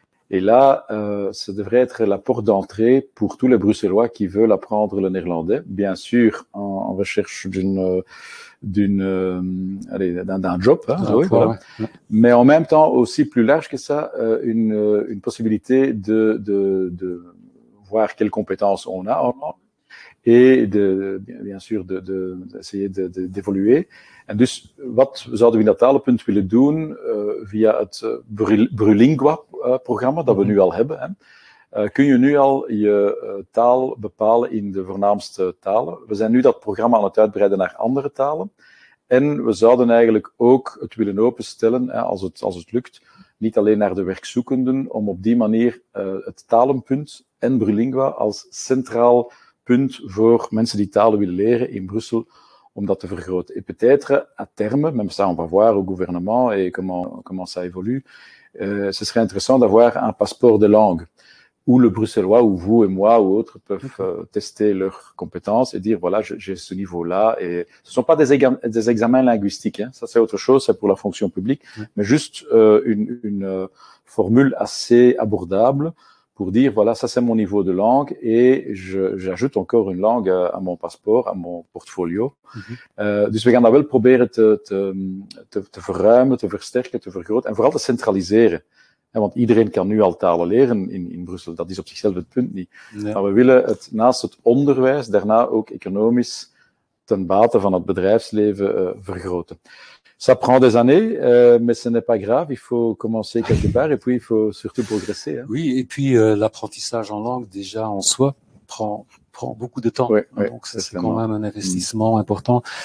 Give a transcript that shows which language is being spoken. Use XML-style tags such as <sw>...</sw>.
<fr>Et là, ça devrait être la porte d'entrée pour tous les Bruxellois qui veulent apprendre le néerlandais, bien sûr en recherche d'un job, hein, voilà. Mais en même temps aussi plus large que ça, une possibilité de voir quelles compétences on a en langue et bien sûr d'essayer d'évoluer.</fr> <nl>En dus wat zouden we in dat talenpunt willen doen via het Brulingua-programma dat we nu al hebben. Hè. Kun je nu al je taal bepalen in de voornaamste talen. We zijn nu dat programma aan het uitbreiden naar andere talen. En we zouden eigenlijk ook het willen openstellen, als het lukt, niet alleen naar de werkzoekenden, om op die manier het talenpunt en Brulingua als centraal punt voor mensen die talen willen leren in Brussel, om dat te vergroten.</nl> <fr>Et peut-être, à terme, même ça on va voir au gouvernement et comment ça évolue, ce serait intéressant d'avoir un passeport de langue, où le bruxellois, ou vous et moi, ou autres, peuvent tester leurs compétences et dire, voilà, j'ai ce niveau-là. Et ce ne sont pas des examens linguistiques, hein. Ça c'est autre chose, c'est pour la fonction publique, mais juste une formule assez abordable pour dire, voilà, ça c'est mon niveau de langue et j'ajoute encore une langue à mon passeport, à mon portfolio.</fr> <nl>Dus we gaan dat wel proberen te verruimen, te versterken, te vergroten en vooral te centraliseren. Want iedereen kan nu al talen leren in Brussel, dat is op zichzelf het punt niet. Ja. Maar we willen het naast het onderwijs daarna ook economisch ten bate van het bedrijfsleven vergroten.</nl> <fr>Ça prend des années, mais ce n'est pas grave, il faut commencer quelque part et puis il faut surtout progresser. Hein. Oui, et puis l'apprentissage en langue déjà en soi prend beaucoup de temps, donc ça, c'est quand même un investissement important.</fr>